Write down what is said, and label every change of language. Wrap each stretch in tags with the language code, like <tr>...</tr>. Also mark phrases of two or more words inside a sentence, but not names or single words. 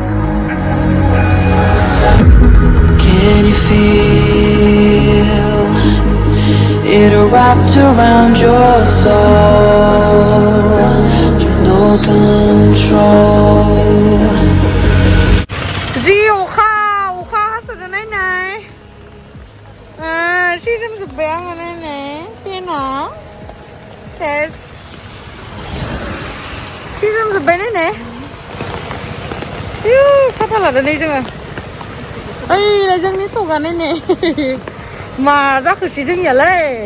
<en>Can you feel it wrapped around your soul with no control.</en> <brx>Ji अखा हासोदो नायनाय सि जोमजोब्बाय आङो नायनाय पेना सेस सि जोमजोब्बाय नायनाय साथा लादो नै जोङो ओइलाय जोंनि सगा नायनाय मा जाखोसै जोंनियालाय</brx>